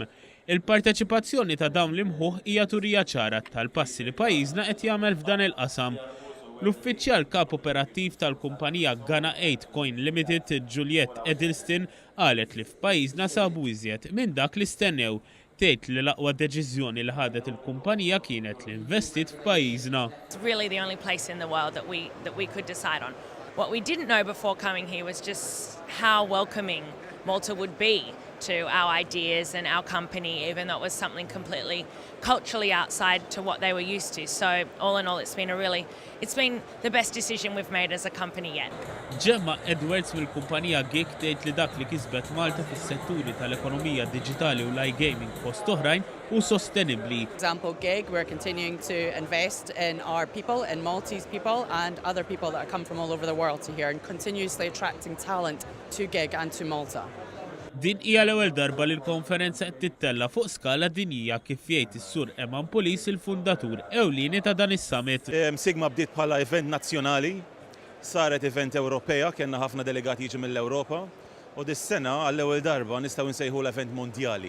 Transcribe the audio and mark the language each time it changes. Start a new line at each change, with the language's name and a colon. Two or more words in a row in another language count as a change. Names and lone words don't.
Maltese: Il-parteċipazzjoni ta' dawn l-imħuħ hija turija ċara tal-passi li pajjiżna qed jagħmel f'dan il-qasam. L-uffiċjal kap operattiv tal-kumpanija Ghana 8 Coin Limited, Juliette Edelston, qalet li f'pajjiżna sabu iżjed minn dak li stennew. Tgħid li l-aqwa deċiżjoni li ħadet il-kumpanija kienet li investit f'pajjiżna.
English: It's really the only place in the world that we could decide on. What we didn't know before coming here was just how welcoming Malta would be to our ideas and our company, even though it was something completely culturally outside to what they were used to. So all in all, it's been the best decision we've made as a company yet.
Maltese: Gemma Edwards mill-kumpanija Geek tgħid li dak li kisbet Malta fis-setturi tal-ekonomija diġitali u l-iGaming fost oħrajn u sostenibbli.
English: For example, Gig, we're continuing to invest in our people, in Maltese people and other people that come from all over the world to here and continuously attracting talent to Gig and to Malta.
Maltese: Din hija l-ewwel darba li l-konferenza qed tittella fuq skala dinjija kif jgħid is-sur Eman Pulis il-fundatur ewlieni ta' dan is-summit. Sigma bdiet bħala event nazzjonali, saret event Ewropea, kellna ħafna delegati jiġu mill-Ewropa u dis-sena għall-ewwel darba nistgħu nsejħu l-event mondjali.